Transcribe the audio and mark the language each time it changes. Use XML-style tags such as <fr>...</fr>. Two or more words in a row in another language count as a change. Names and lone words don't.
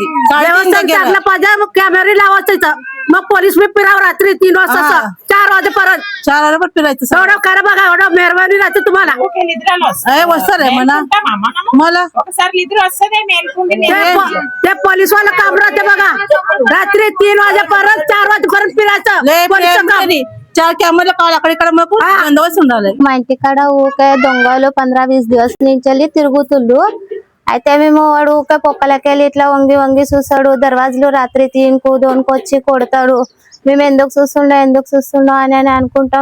<mr>चांगलं पाहिजे, मग कॅमेरे लावायचं, मग पोलीस मी फिरावं रात्री 3 वाजता 4 वाजेपर्यंत 4 वाजेपर्यंत फिरायचं। एवढं करा बघा, एवढं मेहरबानी राहते तुम्हाला। वस्तर आहे म्हणा मला, ते पोलीसवाला काम राहते बघा, रात्री 3 वाजेपर्यंत 4 वाजेपर्यंत फिरायचं।</mr> <te>4 కెమెరాలు కావాలి, అక్కడ మాకు బందోబస్తు ఉండాలి। మా ఇంటికాడ ఊకే దొంగలు 15-20 దివస్ నుంచి తిరుగుతుళ్ళు। అయితే మేము వాడు ఊకే పొక్కలకెళ్ళి ఇట్లా వంగి వంగి చూస్తాడు, దర్వాజలు రాత్రి 3కు 2కు వచ్చి కొడతాడు। మేము ఎందుకు చూస్తుండో అని అనుకుంటాం।</te>